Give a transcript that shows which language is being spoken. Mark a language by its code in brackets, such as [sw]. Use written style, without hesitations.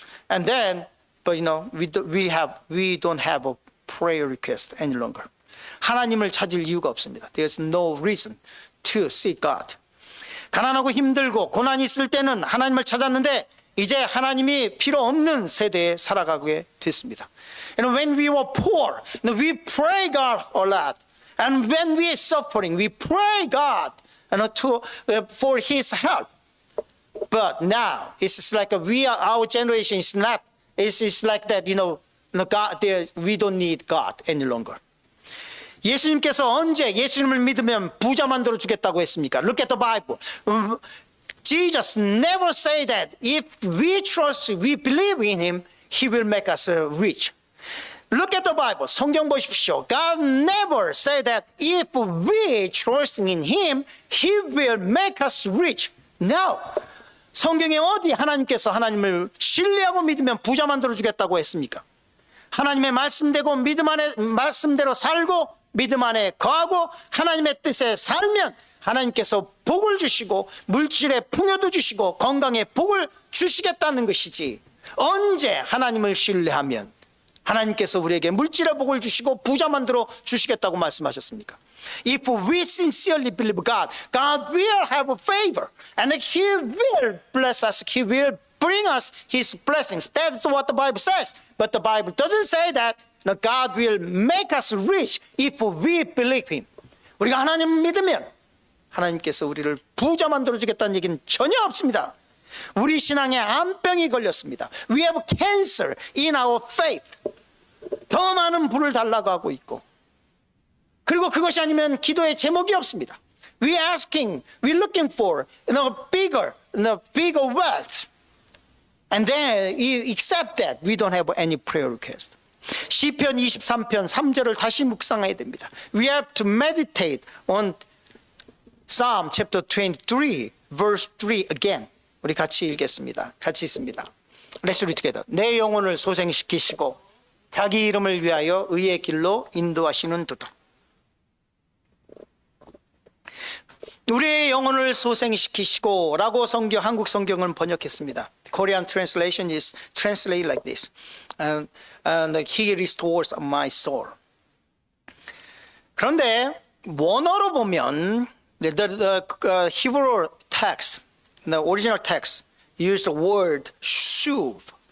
[en] And then, but we don't have a prayer request any longer. [ko] 하나님을 찾을 이유가 없습니다. [en] There's no reason to seek God. [ko] 가난하고 힘들고 고난이 있을 때는 하나님을 찾았는데 이제 하나님이 필요 없는 세대에 살아가게 됐습니다. [en] And when we were poor, we pray God a lot. And when we are suffering, we pray God for His help. But now it's like our generation is not. It's like that. God, we don't need God any longer. [ko] 예수님께서 언제 예수님을 믿으면 부자 만들어 주겠다고 했습니까? [en] Look at the Bible. Jesus never said that if we trust, we believe in Him, He will make us rich. Look at the Bible. [ko] 성경 보십시오. [en] God never said that if we trust in Him, He will make us rich. No. [ko] 성경에 어디 하나님께서 하나님을 신뢰하고 믿으면 부자 만들어 주겠다고 했습니까? 하나님의 말씀대로 말씀대로 살고 믿음 안에 거하고 하나님의 뜻에 살면 하나님께서 복을 주시고 물질의 풍요도 주시고 건강에 복을 주시겠다는 것이지, 언제 하나님을 신뢰하면 하나님께서 우리에게 물질의 복을 주시고 부자 만들어 주시겠다고 말씀하셨습니까? [en] If we sincerely believe God, God will have a favor and He will bless us. He will bring us His blessings. That's what the Bible says. But the Bible doesn't say that. God will make us rich if we believe Him. [ko] 우리가 하나님을 믿으면 하나님께서 우리를 부자 만들어 주겠다는 얘기는 전혀 없습니다. 우리 신앙에 암병이 걸렸습니다. [en] We have cancer in our faith. [ko] 더 많은 불을 달라고 하고 있고, 그리고 그것이 아니면 기도의 제목이 없습니다. [en] We looking for bigger wealth. And then except that we don't have any prayer request. [ko] 시편 23편 3절을 다시 묵상해야 됩니다. [en] We have to meditate on Psalm chapter 23 verse 3 again. [ko] 우리 같이 읽겠습니다. 같이 있습니다. [en] Let's read together. [ko] 내 영혼을 소생시키시고 자기 이름을 위하여 의의 길로 인도하시는 도다. 우리의 영혼을 소생시키시고 라고 한국 성경은 번역했습니다. [en] Korean translation is translated like this. And He restores my soul. [ko] 그런데 원어로 보면 [en] the Hebrew text, the original text used the word shuv.